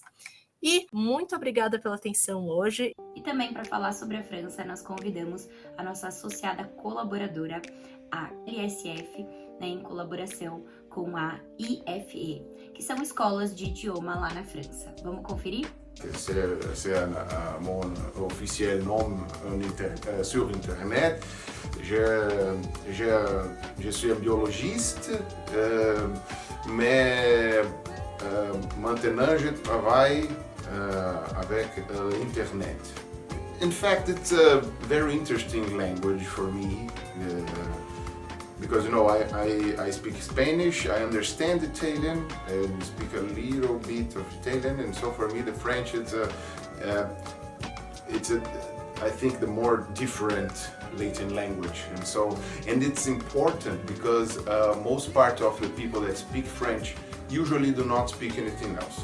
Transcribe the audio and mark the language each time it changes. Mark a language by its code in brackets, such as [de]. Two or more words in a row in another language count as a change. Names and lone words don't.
[pt] E muito obrigada pela atenção hoje. E também para falar sobre a França, nós convidamos a nossa associada colaboradora, a LSF, em colaboração com a IFE, que são escolas de idioma lá na França. Vamos conferir? [fr] C'est mon officiel nom sur Internet. Je suis un biologiste, mais maintenant je travaille avec l'Internet. [en] In fact, it's a very interesting language for me because, you know, I speak Spanish, I understand Italian, and speak a little bit of Italian, and so for me the French I think the more different Latin language, and it's important because most part of the people that speak French usually do not speak anything else.